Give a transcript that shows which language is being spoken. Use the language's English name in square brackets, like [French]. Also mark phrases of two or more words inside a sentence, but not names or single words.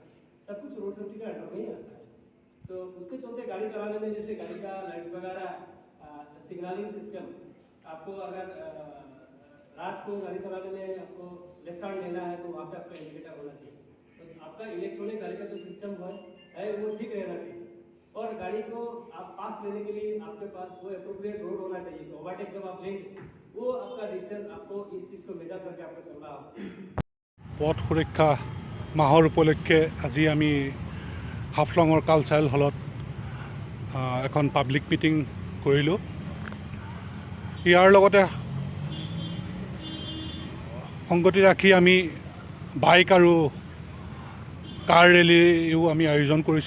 [Hindi] सब कुछ [English] road safety [Hindi] का अंडर में ही आता है. तो उसके चलते गाड़ी चलाने में जैसे गाड़ी का लाइट्स वगैरह, [English] signaling system, [Hindi] आपको अगर रात को गाड़ी चलाने में आपको [English] left hand [Hindi] लेना है तो वहाँ पे आपका इंडिकेटर होना चाहिए. तो आपका इलेक्ट्रॉनिक गाड़ी का जो सिस्टम है वो ठीक रहना चाहिए. और गाड़ी को आप पास लेने के लिए आपके पास वो [English] appropriate road [Hindi] होना चाहिए. तो ओवरटेक जब आप लेंगे वो आपका डिस्टेंस आपको इस चीज़ को मेजर करके आपको चलना होगा। [Assamese] পথ সুৰক্ষা মাহৰ উপলক্ষে আজি আমি হাফলঙৰ কালচাৰেল হলত এখন [English] public meeting [Assamese] কৰিলোঁ। ইয়াৰ লগতে সংগতি ৰাখি আমি বাইক আৰু কাৰ ৰেলীও আমি আয়োজন কৰিছোঁ।